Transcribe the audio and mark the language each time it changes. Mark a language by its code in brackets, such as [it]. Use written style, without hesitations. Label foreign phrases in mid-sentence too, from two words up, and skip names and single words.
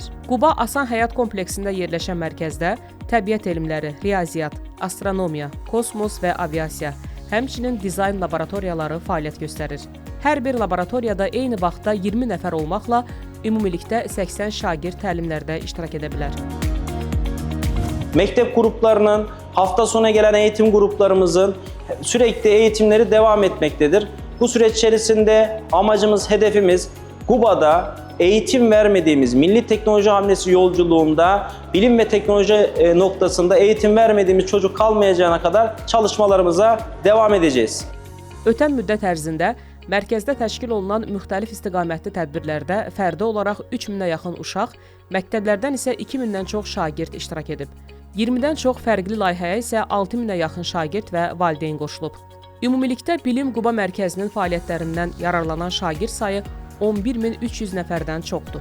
[az] Quba Asan Həyat kompleksində yerləşən mərkəzdə təbiət elmləri, riyaziyyat, astronomiya, kosmos və aviasiya, həmçinin dizayn laboratoriyaları fəaliyyət göstərir. Hər bir laboratoriyada eyni vaxtda 20 nəfər olmaqla ümumilikdə 80 şagird təlimlərdə iştirak edə bilər. [tr] Mektep gruplarının, hafta sonu gelen eğitim gruplarımızın sürekli eğitimleri devam etmektedir. Bu süreç içerisinde amacımız, hedefimiz Quba'da eğitim vermediğimiz milli teknoloji hamlesi yolculuğunda bilim ve teknoloji noktasında eğitim vermediğimiz çocuk kalmayacağına kadar çalışmalarımıza devam edeceğiz. [az] Ötən müddət ərzində mərkəzdə təşkil olunan müxtəlif istiqamətli tədbirlərdə fərdi olaraq 3000-ə yaxın uşaq, məktəblərdən isə 2000-dən çox şagird iştirak edib. 20-dən çox fərqli layihəyə isə 6000-ə yaxın şagird və valideyn qoşulub. Ümumilikdə Bilim Quba Mərkəzinin fəaliyyətlərindən yararlanan şagird sayı 11300 nəfərdən çoxdur.